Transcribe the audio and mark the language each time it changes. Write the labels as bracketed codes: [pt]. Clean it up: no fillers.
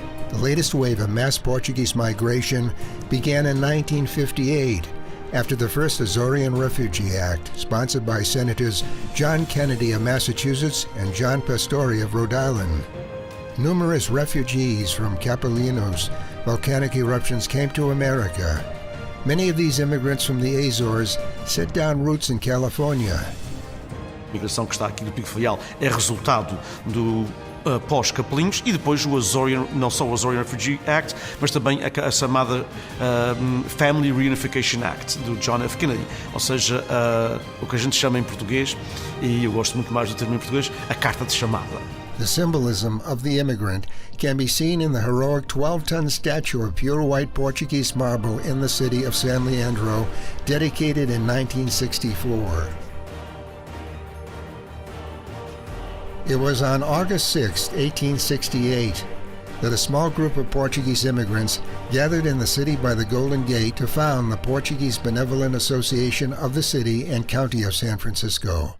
[en] The latest wave of mass Portuguese migration began in 1958 after the first Azorian Refugee Act, sponsored by Senators John Kennedy of Massachusetts and John Pastore of Rhode Island. Numerous refugees from Capelinos volcanic eruptions came to America. Many of these immigrants from the Azores set down roots in California. [pt] A migração que está aqui do Pico Faial é resultado do pós-Capelinhos e depois o Azorian, não só o Azorian Refugee Act, mas também a chamada Family Reunification Act do John F. Kennedy, ou seja, o que a gente chama em português, e eu gosto muito mais do termo em português, a carta de chamada. [en] The symbolism of the immigrant can be seen in the heroic 12-ton statue of pure white Portuguese marble in the city of San Leandro, dedicated in 1964. It was on August 6, 1868, that a small group of Portuguese immigrants gathered in the city by the Golden Gate to found the Portuguese Benevolent Association of the city and county of San Francisco.